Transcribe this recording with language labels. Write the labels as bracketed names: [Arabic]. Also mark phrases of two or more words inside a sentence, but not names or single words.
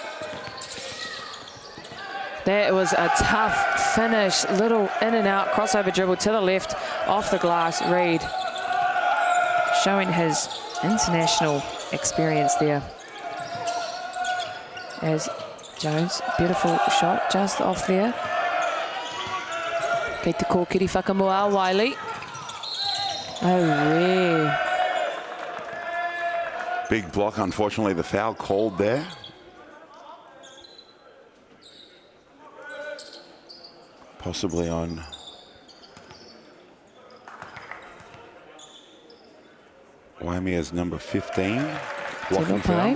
[English] That was a tough finish, little in and out, crossover dribble to the left, off the glass. Reed showing his international experience there. As Jones, beautiful shot just off there. [Māori] Kei te kōkiri whakamua Wiley. [English] Oh, yeah. Big block, unfortunately, the foul called there. Possibly on Waimea's number 15, blocking foul.